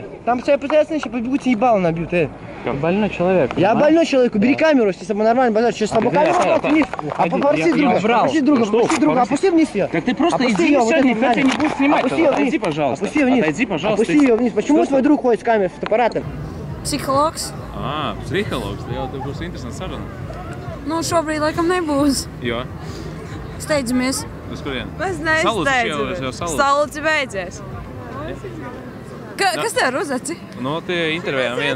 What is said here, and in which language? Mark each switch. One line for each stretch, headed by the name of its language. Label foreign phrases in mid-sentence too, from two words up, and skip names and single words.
Russian: Там тебя постоянно еще побегут, тебе ебало набьют, Больной человек. Я понимаешь? больной человек, убери камеру, если мы нормально базар, сейчас с тобой камеру вниз. Опусти друга, опусти вниз ее. Так ты просто Опусти иди, её, все, вот никто это тебя не будет снимать. Опусти ее Отойди, вниз. пожалуйста. Опусти ее вниз. Отойди, пожалуйста. Опусти ее вниз. Почему твой друг ходит с камерой, с фотоаппаратом?
Latvian: Psihologs. Psihologs, jau tev būs interesanti saruna. Nu, šobrīd laikam nebūs. Jo? Steidzamies. Uz kurien? Mēs Salūts jau salūts. Salūts beidzies. Kas tev ir uz aci? Nu, tie intervējām viens.